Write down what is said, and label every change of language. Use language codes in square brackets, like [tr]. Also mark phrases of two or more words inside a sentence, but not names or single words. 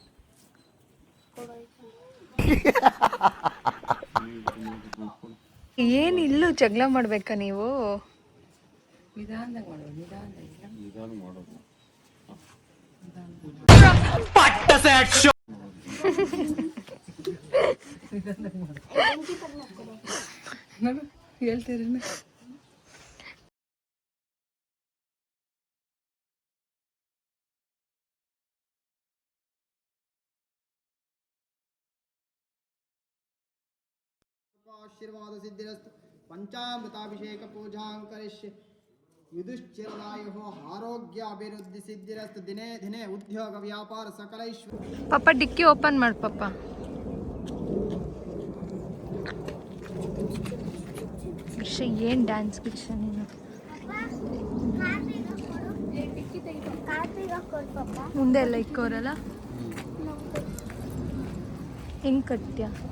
[kn] ಏನಿಲ್ಲೂ ಜಗಳ ಮಾಡ್ಬೇಕಾ ನೀವು? ನಿಧಾನದಾಗ ಮಾಡೋದು. ಹೇಳ್ತೀರಿ [sa] आशीर्वाद सिद्धिरस्तु पंचामृताभिषेक पूजां करिष्ये युधिष्ठिरायुः आरोग्य अभिवृद्धि सिद्धिरस्तु दिने दिने उद्योग व्यापार सकलैश्वर्य. [kn] ಪಾಪ ಡಿಕ್ಕಿ ಓಪನ್ ಮಾಡಿ ಪಾಪ. ಗಿರ್ಷ ಏನು ಡ್ಯಾನ್ಸ್ ಗಿರ್ಷ ನೀನು? ಮುಂದೆ ಎಲ್ಲ ಇಕ್ಕೋರಲ್ಲ, ಹೆಂಗೆ ಕಟ್ಟ್ಯಾ?